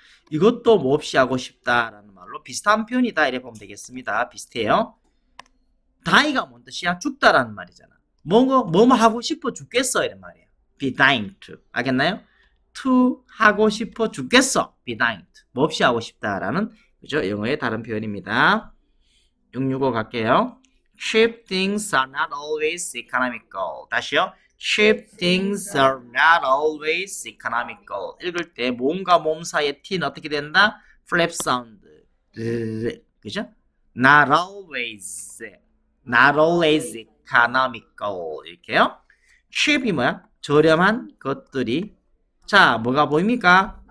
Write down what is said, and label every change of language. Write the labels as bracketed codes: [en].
[ko] 이것도 몹시 하고 싶다라는 말로 비슷한 표현이다 이래 보면 되겠습니다. 비슷해요. die가 뭔 뜻이야? 죽다라는 말이잖아. 뭐뭐 하고 싶어 죽겠어 이런 말이에요. [en] be dying to. [ko] 알겠나요? to 하고 싶어 죽겠어. be dying to. 몹시 하고 싶다라는 그죠? 영어의 다른 표현입니다. 665 갈게요. [en] Cheap things are not always economical. [ko] 다시요. [en] Cheap things are not always economical. [ko] 읽을 때 몸과 몸 사이의 t는 어떻게 된다? [en] flap sound. [ko] 그죠? [en] Not always. Not always economical. [ko] 이렇게요. cheap이 뭐야? 저렴한 것들이. 자, 뭐가 보입니까?